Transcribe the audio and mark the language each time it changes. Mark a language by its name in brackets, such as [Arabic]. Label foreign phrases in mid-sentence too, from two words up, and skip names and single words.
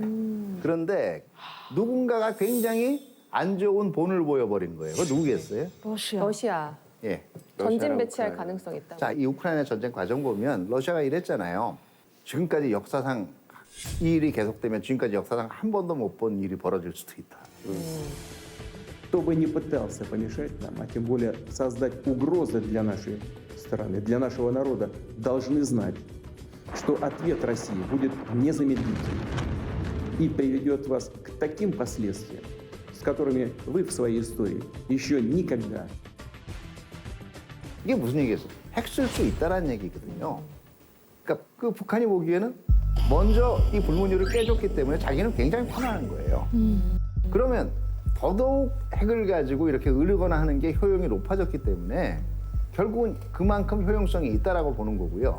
[Korean] 그런데 누군가가 굉장히 안 좋은 본을 보여버린 거예요. 그거 누구겠어요? 러시아. 예. 전진 러시아랑 배치할 우크라이나. 가능성이 있다. 자, 이 우크라이나 전쟁 과정 보면 러시아가 이랬잖아요. 지금까지 역사상 이 일이 계속되면 지금까지 역사상 한 번도 못 본 일이 벌어질 수도 있다. [Russian] Кто бы ни пытался помешать нам, а тем более создать угрозы для нашей страны, для нашего народа, должны знать, что ответ России будет незамедлительным и приведет вас к таким последствиям, с которыми вы в своей истории еще никогда. [Korean] 이게 무슨 얘기겠어요? 핵 쓸 수 있다라는 얘기거든요. 그러니까 그 북한이 보기에는 먼저 이 불문율을 깨줬기 때문에 자기는 굉장히 편안한 거예요. 그러면 더더욱 핵을 가지고 이렇게 으르거나 하는 게 효용이 높아졌기 때문에 결국은 그만큼 효용성이 있다라고 보는 거고요.